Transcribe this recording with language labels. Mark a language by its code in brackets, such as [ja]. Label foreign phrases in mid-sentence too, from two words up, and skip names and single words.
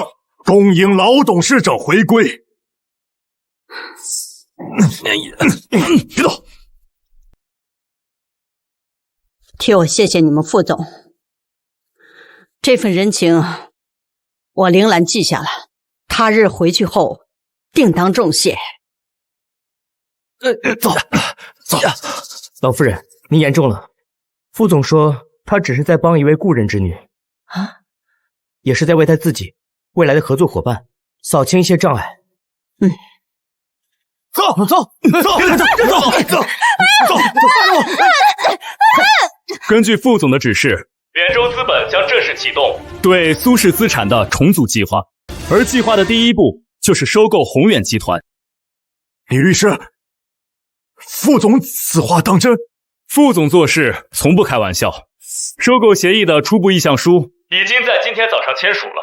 [zh] 恭迎老董事長回歸。別動！替我謝謝你們副總，這份人情我凌蘭記下了，他日回去後定當重謝。走。老夫人，您言重了。副總說他只是在幫一位故人之女，也是在為他自己未来的合作夥伴掃清一些障礙。走！根據副总的指示，远州资本将正式启动对蘇氏資產的重組計劃，而計劃的第一步就是收購宏遠集團。李律師，副總此話當真？副總做事從不開玩笑。收購協議的初步意向書已經在今天早上簽署了。